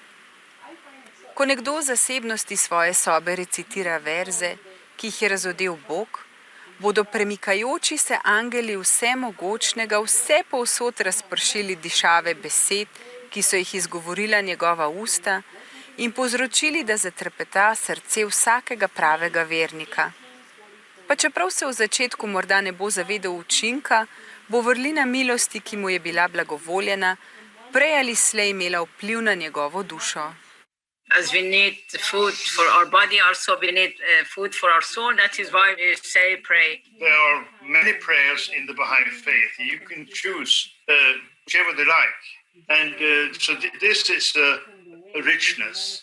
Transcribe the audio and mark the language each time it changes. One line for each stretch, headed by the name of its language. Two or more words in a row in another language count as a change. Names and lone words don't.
Slovenian: Ko nekdo v zasebnosti svoje sobe recitira verze, ki jih je razodel Bog, bodo premikajoči se angeli vsemogočnega vse povsod razpršili dišave besed, ki so jih izgovorila njegova usta, in povzročili, da zatrepeta srce vsakega pravega vernika. Pa čeprav se v začetku morda ne bo zavedal učinka, bo vrlina milosti, ki mu je bila blagovoljena, prej ali slej imela vpliv na njegovo dušo.
English: As we need food for our body, also we need food for our soul. That is why we say pray. There are many prayers in the Baha'i faith. You can choose whichever they like. And so this is a richness.